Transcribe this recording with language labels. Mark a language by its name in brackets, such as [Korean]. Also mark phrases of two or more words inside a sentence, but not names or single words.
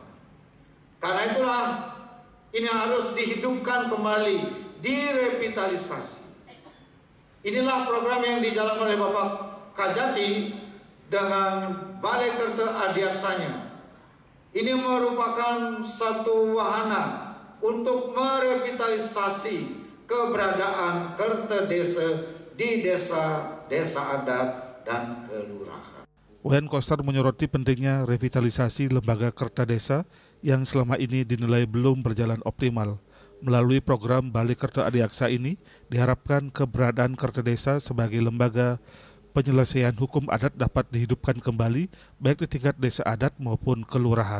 [Indonesian] Karena itulah ini harus dihidupkan kembali, direvitalisasi. Inilah program yang dijalankan oleh Bapak Kajati dengan Balai Kerta Adiaksanya. Ini merupakan satu wahana untuk merevitalisasi keberadaan kerta desa di desa adat dan kelurahan. Wayan Koster menyoroti pentingnya revitalisasi lembaga kerta desa yang selama ini dinilai belum berjalan optimal. Melalui program Balai Kerta Adiaksa ini, diharapkan keberadaan kerta desa sebagai lembaga penyelesaian hukum adat dapat dihidupkan kembali, baik di tingkat desa adat maupun kelurahan.